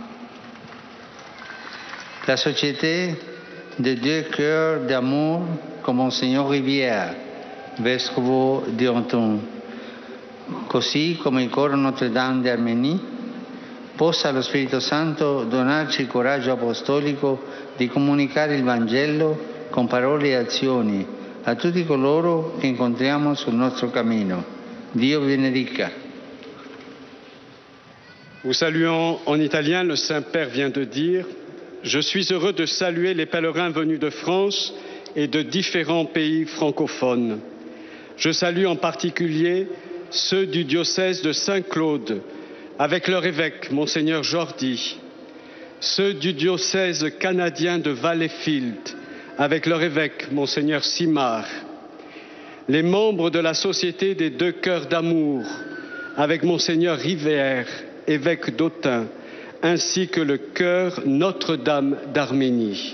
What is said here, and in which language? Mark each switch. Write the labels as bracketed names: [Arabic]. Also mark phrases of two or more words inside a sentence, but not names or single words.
[Italian] la Société des Deux Cœurs d'Amour con Monsignor Rivière, vescovo di Autun, così come il coro Notre Dame d'Arménie, possa lo Spirito Santo donarci il coraggio apostolico di comunicare il Vangelo con parole e azioni a tutti coloro che incontriamo sul nostro cammino. Dio vi benedica. [French] Nous saluons en italien, le Saint-Père vient de dire « Je suis heureux de saluer les pèlerins venus de France et de différents pays francophones. Je salue en particulier ceux du diocèse de Saint-Claude, avec leur évêque, Monseigneur Jordi, ceux du diocèse canadien de Valleyfield, avec leur évêque, Monseigneur Simard, les membres de la Société des Deux Cœurs d'Amour, avec Monseigneur Rivière, évêque d'Autun, ainsi que le chœur Notre-Dame d'Arménie.